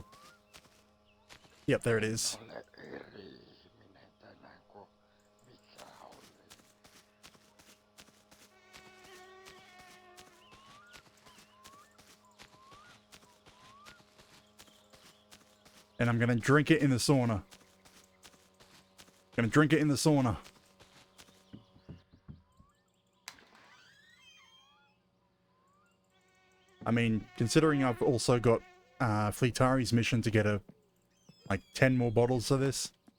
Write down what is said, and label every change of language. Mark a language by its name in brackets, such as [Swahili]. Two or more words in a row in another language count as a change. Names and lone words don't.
[English] Yep, there it is. [Finnish] Ole eri ihminen tänään kuin mikä oli. [English] And I'm gonna drink it in the sauna. Gonna drink it in the sauna. I mean, considering I've also got Fleetari's mission to get like 10 more bottles of this.